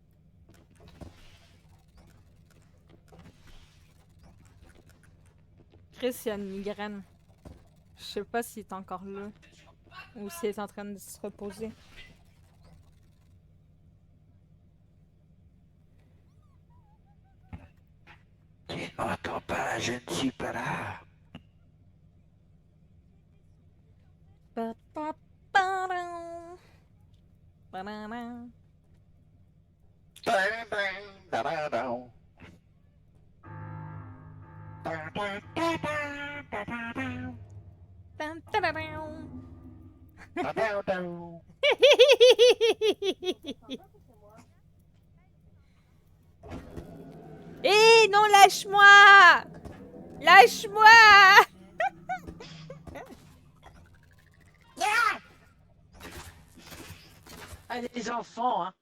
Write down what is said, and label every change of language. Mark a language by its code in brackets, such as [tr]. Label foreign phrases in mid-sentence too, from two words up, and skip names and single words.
[fr] Chris, il a une migraine. Je sais pas s'il est encore là. Ou s'il est en train de se reposer. Tu m'entends pas, je ne suis pas là. Pa, pa, pa-dam. Pa-da-da. Tam, ta-da-dam. Hé, non, lâche-moi! Lâche-moi! Allez, les enfants, hein.